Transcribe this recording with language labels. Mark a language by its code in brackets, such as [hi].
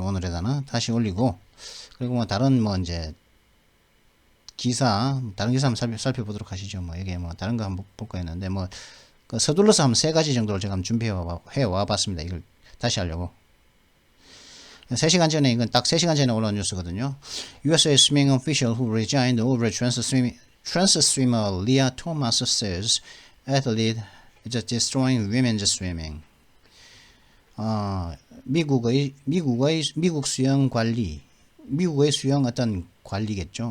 [ko] 요 오늘의 단어 다시 올리고 그리고 뭐 다른 이제 다른 기사 한번 살펴보도록 하시죠. 뭐 이게 뭐 다른 거 한번 볼까 했는데 그 서둘러서 한 3가지 정도를 제가 한번 준비해 와 봤습니다. 이걸 다시 하려고. 3시간 전에, 이건 딱 3시간 전에 올라온 뉴스거든요. [en] USA swimming official who resigned over trans swimmer Leah Thomas says athlete is destroying women's swimming. [ko] 미국 수영 관리, 미국의 수영 어떤 관리겠죠.